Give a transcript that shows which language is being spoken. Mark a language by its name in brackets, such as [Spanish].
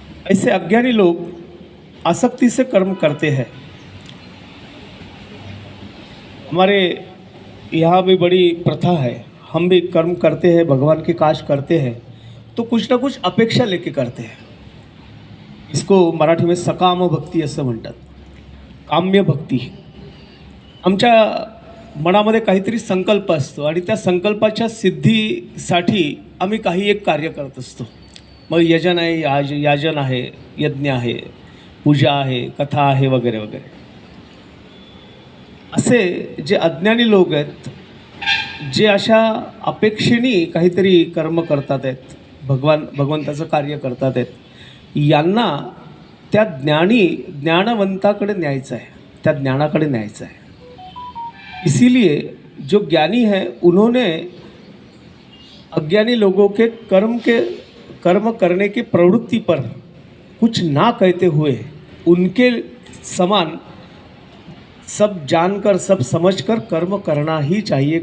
[Hindi] ऐसे अज्ञानी लोग आसक्ति से कर्म करते हैं। हमारे यहाँ भी बड़ी प्रथा है, हम भी कर्म करते हैं, भगवान के काज करते हैं तो कुछ ना कुछ अपेक्षा लेके करते हैं। इसको मराठी में [Marathi] सकाम भक्ती असं म्हणतात, काम्य भक्ती। आमच्या मनामध्ये काहीतरी संकल्प असतो आणि त्या संकल्पाच्या सिद्धीसाठी आम्ही काही एक कार्य करत असतो। मग यजन आहे, याजन आहे, यज्ञ आहे, पूजा आहे, कथा आहे, वगैरे वगैरे। असे जे अज्ञानी लोक आहेत, जे अशा अपेक्षेने काहीतरी कर्म करतात आहेत, भगवंताचं कार्य करतात आहेत, यांना त्या ज्ञानवंताकडे न्यायचं आहे, त्या ज्ञानाकडे न्यायचं आहे। [Hindi] इसीलिए जो ज्ञानी है उन्होंने अज्ञानी लोगों के कर्म करने की प्रवृत्ति पर कुछ ना कहते हुए उनके समान सब जानकर सब समझकर कर्म करना ही चाहिए।